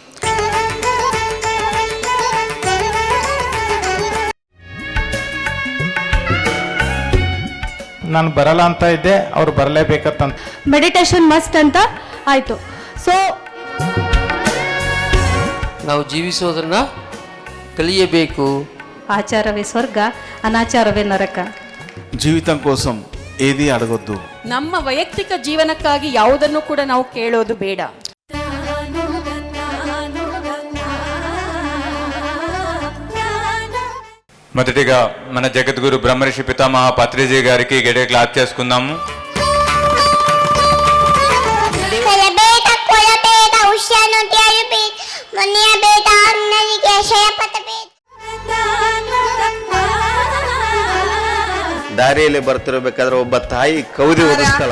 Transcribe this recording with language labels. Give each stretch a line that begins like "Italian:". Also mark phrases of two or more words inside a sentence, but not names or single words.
Kannada: ನಾನು ಬರಲ್ಲ ಅಂತ ಇದ್ದೆ, ಅವ್ರು ಬರಲೇಬೇಕಂತ.
English: meditation must
Kannada: ಅಂತ ಆಯಿತು. ಸೊ ನಾವು ಜೀವಿಸೋದನ್ನ ಕಲಿಯಬೇಕು. ಆಚಾರವೇ ಸ್ವರ್ಗ ಅನಾಚಾರವೇ ನರಕ.
Telugu: జీవితం కోసం ఏది అడగొద్దు.
Kannada: ನಮ್ಮ ವೈಯಕ್ತಿಕ ಜೀವನಕ್ಕಾಗಿ ಯಾವುದನ್ನು ಕೂಡ ನಾವು ಕೇಳೋದು ಬೇಡ.
Telugu: మొదటిగా మన జగద్గురు బ్రహ్మర్షి పితామహ పత్రిజీ గారికి గడే క్లాప్ చేసుకుందాము.
Kannada: ದಾರಿಯಲ್ಲಿ ಬರ್ತಿರಬೇಕಾದ್ರೆ ಒಬ್ಬ ತಾಯಿ ಕೌದಿ ಓದಿಸ್ತಾಳ.